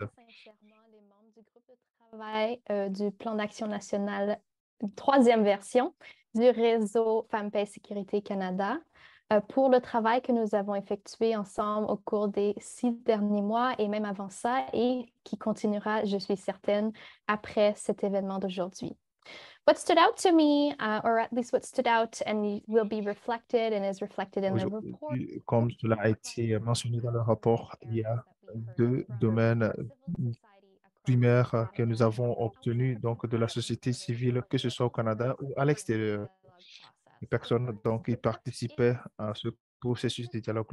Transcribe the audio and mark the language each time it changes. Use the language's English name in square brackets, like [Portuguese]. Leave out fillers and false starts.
[French] Sincèrement les membres du groupe de travail du plan d'action national, troisième version du réseau Femmes, Paix, Sécurité Canada pour le travail que nous avons effectué ensemble au cours des 6 derniers mois et même avant ça et qui continuera, je suis certaine, après cet événement d'aujourd'hui. [English] What stood out to me, or at least what stood out and will be reflected and is reflected in the report. [French] Comme cela a été mentionné dans le rapport, il y a deux domaines primaires que nous avons obtenus donc de la société civile, que ce soit au Canada ou à l'extérieur. Les personnes donc, qui participaient à ce processus de dialogue.